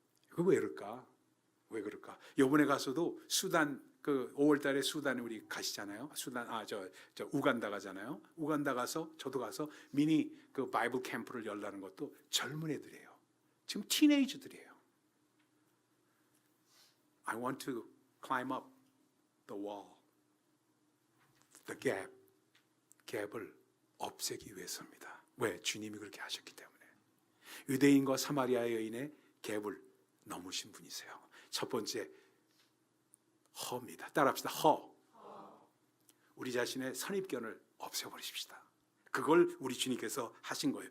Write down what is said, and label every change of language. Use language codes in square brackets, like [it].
[ko] 그 왜 그럴까? 이번에 가서도 수단 그 5월달에 수단에 우리 가시잖아요. 우간다 가잖아요. 우간다 가서 저도 가서 미니 그 바이블 캠프를 열라는 것도 젊은 애들이에요. 지금 티네이저들이에요. [en] I want to climb up the wall, the gap. [ko] 갭을 없애기 위해서입니다. 왜? 주님이 그렇게 하셨기 때문에. 유대인과 사마리아 여인의 갭을 넘으신 분이세요. 첫 번째 허입니다. 따라합시다. 허. 우리 자신의 선입견을 없애버리십시다. 그걸 우리 주님께서 하신 거예요.